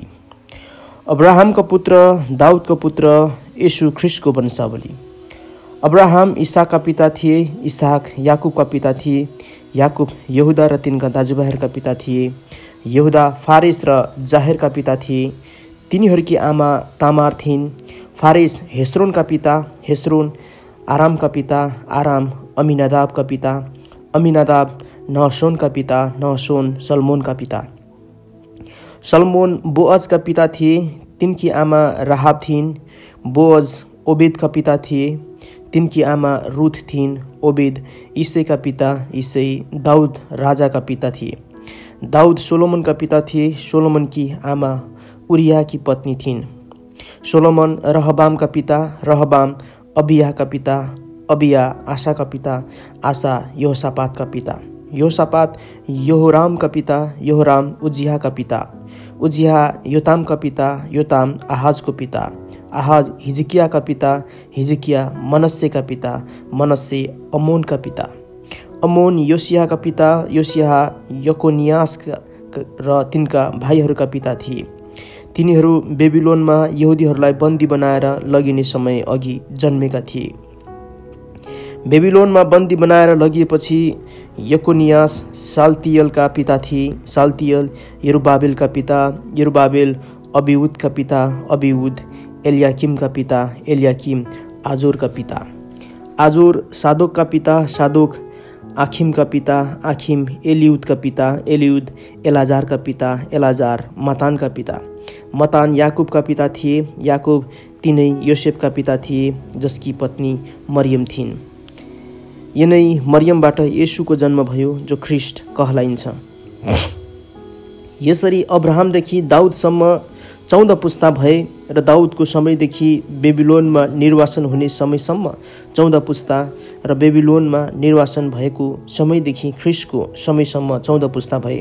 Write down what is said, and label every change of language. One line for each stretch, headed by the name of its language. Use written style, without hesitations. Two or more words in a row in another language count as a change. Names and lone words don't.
Nepali: अब्राहमका पुत्र दाउदका पुत्र यीशु ख्रिस्टको वंशावली। अब्राहम इसाकका पिता थिए, इसाक याकुबका पिता थिए, याकुब यहुदा र तिनका दाजुभाइहरूका पिता थिए, यहुदा फारेस र जाहेरका पिता थिए। तिनीहरूकी आमा तामार थिइन्। फारेस हेस्रोनका पिता, हेस्रोन आरामका पिता, आराम अमिनादाबका पिता, अमिनादाब नहशोनका पिता, नहशोन सलमोनका पिता। सलमोन बोअजका पिता थिए, तिनकी आमा राहाब थिइन्। बोअज ओबेदका पिता थिए, तिनकी आमा रुथ थिइन्। ओबेद इसेका पिता, इसे दाउद राजाका पिता थिए। दाउद सोलोमनका पिता थिए, सोलोमनकी आमा उरियाकी पत्नी थिइन्। सोलोमन रहबामका पिता, रहबाम अबियाका पिता, अबिया आसाका पिता, आसा यहोसापातका पिता, यहोसापात यहोरामका पिता, यहोराम उजियाका पिता, उजिया योतामका पिता, योताम आहाजको पिता, आहाज हिजकियाका पिता, हिजकिया मनस्सेका पिता, मनस्से अमोनका पिता, अमोन योसियाका पिता, योसिया यकोनियास र तिनका भाइहरूका पिता थिए। तिनीहरू बेबिलोनमा यहुदीहरूलाई बन्दी बनाएर लगिने समय अघि जन्मेका थिए। बेबिलोनमा बन्दी बनाएर लगिएपछि यकोनियास साल्तियलका पिता थिए। साल्तियल यरुबाबेलका पिता, यरुबाबेल अबिउदका पिता, अबिउद एलियाकिमका पिता, एलियाकिम आजोरका पिता, आजोर सादोकका पिता, सादोक आखिमका पिता, आखिम एलिउदका पिता, एलिउद एलाजारका पिता, एलाजार मतानका पिता, मतान याकुबका पिता थिए। याकुब तिनै योसेफका पिता थिए, जसकी पत्नी मरियम थिइन्। यिनै मरियमबाट येशूको जन्म भयो, जो ख्रिस्ट कहलाइन्छ। यसरी अब्राहमदेखि दाउदसम्म 14 पुस्ता भए र दाउदको समयदेखि बेबिलोनमा निर्वासन हुने समयसम्म 14 पुस्ता र बेबिलोनमा निर्वासन भएको समयदेखि ख्रिस्टको समयसम्म 14 पुस्ता भए।